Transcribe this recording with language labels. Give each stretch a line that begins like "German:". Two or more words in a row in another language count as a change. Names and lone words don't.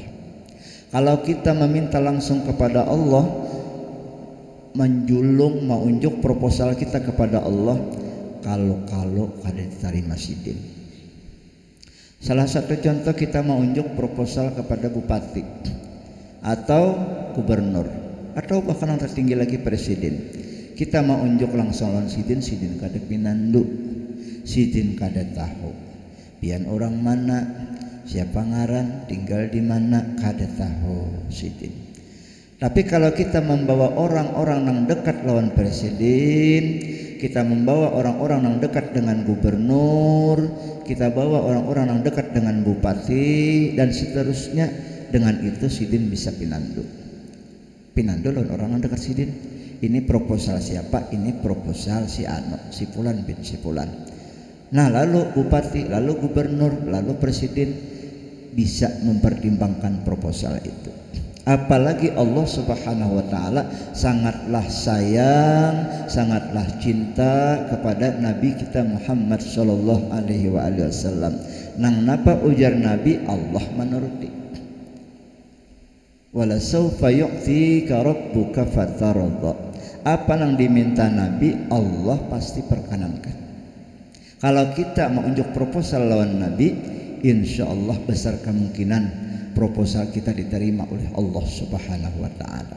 Banjar: Kalau kita meminta langsung kepada Allah, menjulung menunjuk proposal kita kepada Allah, kalau kada diterima sidin.
Indonesian: Salah satu contoh, kita menunjuk proposal kepada bupati atau gubernur atau bahkan yang tertinggi lagi presiden.
Banjar: Kita mau unjuk langsung lawan sidin, sidin kada pinandu, sidin kada tahu pian orang mana, siapa ngaran, tinggal di mana, kada tahu sidin.
Indonesian: Tapi kalau kita membawa orang-orang yang dekat lawan presiden, kita membawa orang-orang yang dekat dengan gubernur, kita bawa orang-orang yang dekat dengan bupati dan seterusnya, dengan itu sidin bisa pinandu.
Banjar: Pinandu lawan orang yang dekat sidin.
Indonesian: Ini proposal siapa? Ini proposal si Ano, si Fulan bin si Fulan. Nah, lalu bupati, lalu gubernur, lalu presiden bisa mempertimbangkan proposal itu. Apalagi Allah
Arabic: سبحانه وتعالى
Indonesian: sangatlah sayang, sangatlah cinta kepada Nabi kita Muhammad
Arabic: صلى الله عليه وسلم.
Banjar: Nang napa ujar Nabi, Allah menuruti.
Arabic: ولسوف يعطيك ربك فترضى.
Indonesian: Apa yang diminta Nabi, Allah pasti perkenankan.
Banjar: Kalau kita mau unjuk proposal lawan Nabi,
Arabic: إن شاء الله
Banjar: besar kemungkinan proposal kita diterima oleh Allah
Arabic: سبحانه وتعالى.